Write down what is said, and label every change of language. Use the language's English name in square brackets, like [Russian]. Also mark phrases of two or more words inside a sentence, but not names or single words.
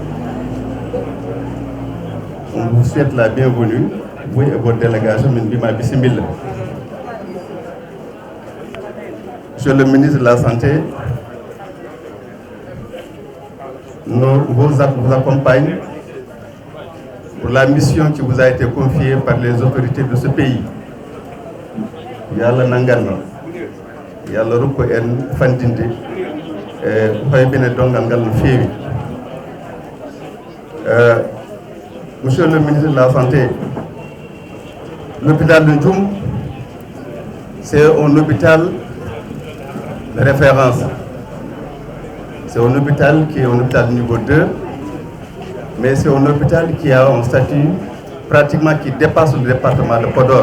[French] On vous souhaite la bienvenue, vous et votre délégation, Mbima Bissimil. Monsieur le ministre de la Santé, nous vous accompagnons pour la mission qui vous a été confiée par les autorités de ce pays. [Fula] Yalla nanganno, Yalla rokku en fandinde hoybene dongal ngal no feewi. [French] Monsieur le ministre de la Santé, l'hôpital de Ndioum, c'est un hôpital de référence. C'est un hôpital qui est un hôpital niveau 2, mais c'est un hôpital qui a un statut pratiquement qui dépasse le département de Podor.